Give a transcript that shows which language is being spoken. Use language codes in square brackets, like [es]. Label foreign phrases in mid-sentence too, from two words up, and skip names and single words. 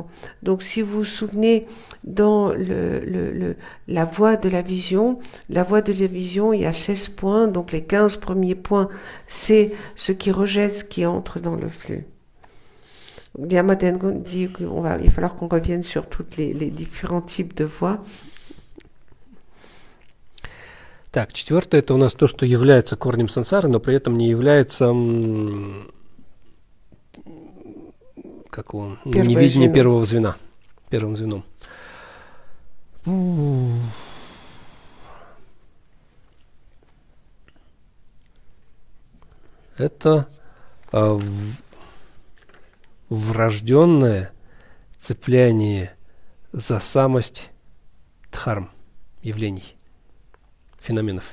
[fr] Donc si vous vous souvenez dans la voie de la vision, il y a 16 points, donc les 15 premiers points, c'est ce qui rejette ce qui entre dans le flux. Diamadengo dit qu'il va falloir qu'on revienne sur tous les différents types de voies. [ru] Так, четвертое — это у нас то, что является корнем сансары, но при этом не является невидение первого звена, первым звеном. Это врожденное цепляние за самость дхарм, явлений, феноменов.